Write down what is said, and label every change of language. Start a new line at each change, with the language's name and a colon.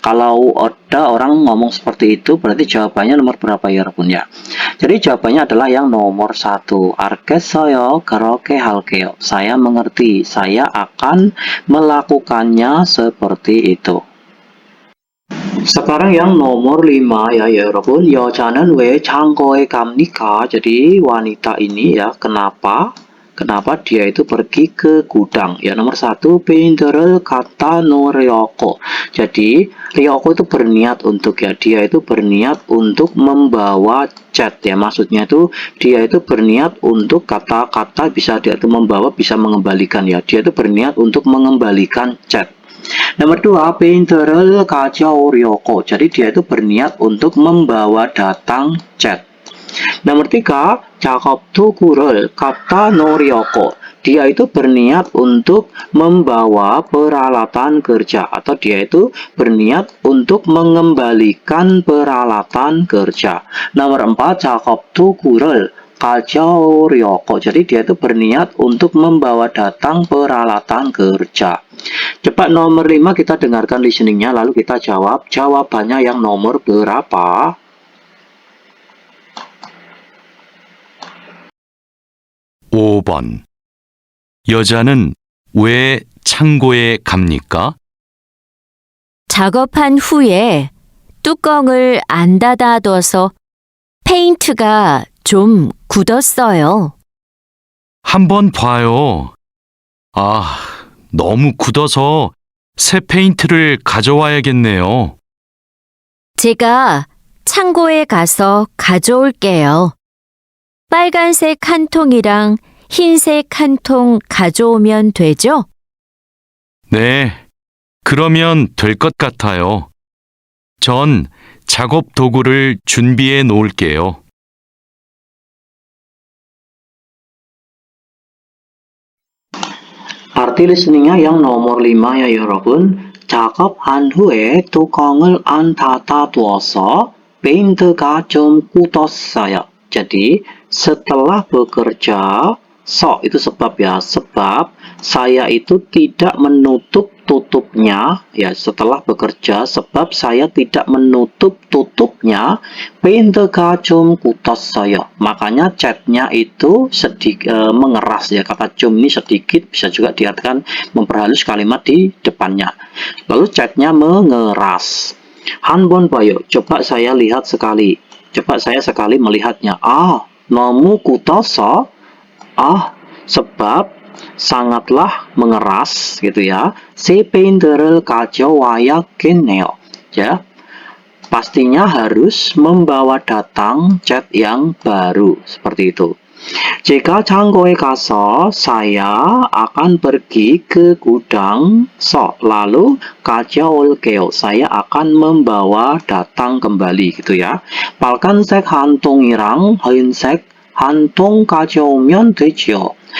Indonesian: Kalau ada orang ngomong seperti itu berarti jawabannya nomor berapa ya 여러분 ya. Jadi jawabannya adalah yang nomor 1.
Korean: 알겠어요. 그렇게 할게요.
Indonesian: Saya mengerti, saya akan melakukannya seperti itu. Sekarang yang nomor 5 ya 여러분.
Korean: 여자는 왜 창고에 갑니까?
Indonesian: Jadi wanita ini ya, kenapa dia itu pergi ke gudang? Ya nomor 1,
Korean: 페인트를 갖다 놓으려고.
Indonesian: Jadi Ryoko itu berniat untuk ya, dia itu berniat untuk membawa cat ya, maksudnya itu dia itu berniat untuk, kata-kata bisa dia itu membawa, bisa mengembalikan ya, dia itu berniat untuk mengembalikan cat. Nomor 2,
Korean: 페인트를 가져오려고.
Indonesian: Jadi dia itu berniat untuk membawa datang cat. Nomor 3,
Korean: 작업 도구를 갖다 놓으려고.
Indonesian: Dia itu berniat untuk membawa peralatan kerja, atau dia itu berniat untuk mengembalikan peralatan kerja. Nomor 4,
Korean: 작업 도구를 가져오려고. Jadi dia itu berniat untuk membawa datang peralatan kerja.
Indonesian: Cepat nomor 5 kita dengarkan listeningnya lalu kita jawab jawabannya yang nomor berapa.
Korean: (5번) 여자는 왜 창고에 갑니까? 작업한 후에 뚜껑을 안 닫아둬서 페인트가 좀 굳었어요. 한번 봐요. 아, 너무 굳어서 새 페인트를 가져와야겠네요. 제가 창고에 가서 가져올게요. 빨간색 한 통이랑 흰색 한 통 가져오면 되죠? 네, 그러면 될 것 같아요. 전 작업 도구를 준비해 놓을게요.
Indonesian: Arti listeningnya yang nomor 5 ya 여러분.
Korean: 작업한 후에 뚜껑을 안 닫아두어서 페인트가 좀 굳었어요.
Indonesian: Jadi setelah bekerja, itu sebab ya, sebab saya itu tidak menutup tutupnya ya, setelah bekerja sebab saya tidak menutup tutupnya,
Korean: 페인트가 좀 굳었어요.
Indonesian: Makanya catnya itu sedikit mengeras ya, kata 좀 ini sedikit bisa juga diartikan memperhalus kalimat di depannya. Lalu catnya mengeras.
Korean: 한번 봐요.
Indonesian: Coba saya lihat sekali. Coba saya sekali melihatnya.
Korean: 너무 굳어서.
Indonesian: Sebab sangatlah mengeras gitu ya.
Korean: 새 페인트를 가져와야겠네요.
Indonesian: Ya. Pastinya harus membawa datang cat yang baru. Seperti itu. Jika
Korean: 창고에 가서,
Indonesian: saya akan pergi ke gudang.
Korean: Lalu 가져올게요.
Indonesian: Saya akan membawa datang kembali gitu ya.
Korean: 빨간색 한 통이랑 흰색 한 통 가져오면 되죠.